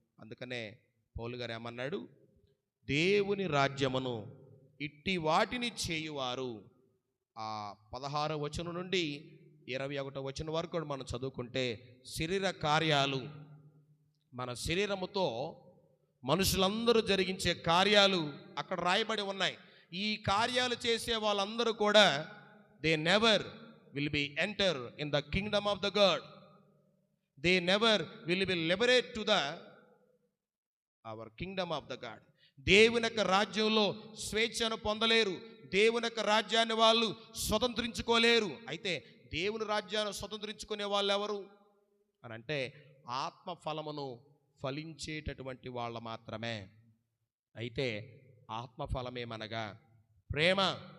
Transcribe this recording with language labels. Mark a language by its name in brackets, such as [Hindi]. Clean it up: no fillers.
[Telugu] అందుకనే పౌలు గారు ఏమన్నాడు? దేవుని రాజ్యమును ఇట్టి వాటిని చేయువారు. 16వ వచనం నుండి 21వ వచనం వరకు మనం చదువుకుంటే శరీర కార్యాలు, మన శరీరముతో మనుషులందరూ జరిగించే కార్యాలు అక్కడ రాయబడి ఉన్నాయి. ఈ కార్యాలు చేసే వాళ్ళందరూ కూడా [English] they never will be enter in the kingdom of the God. They never will be liberate to the our kingdom of the God. [Telugu] దేవుని యొక్క రాజ్యంలో స్వేచ్ఛను పొందలేరు. దేవుని యొక్క రాజ్యాన్ని వాళ్ళు స్వతంత్రించుకోలేరు. అయితే దేవుని రాజ్యాన్ని స్వతంత్రించుకునే వాళ్ళు ఎవరు అని అంటే ఆత్మ ఫలమును ఫలించేటటువంటి వాళ్ళ మాత్రమే. అయితే ఆత్మ ఫలమేమనగా ప్రేమ.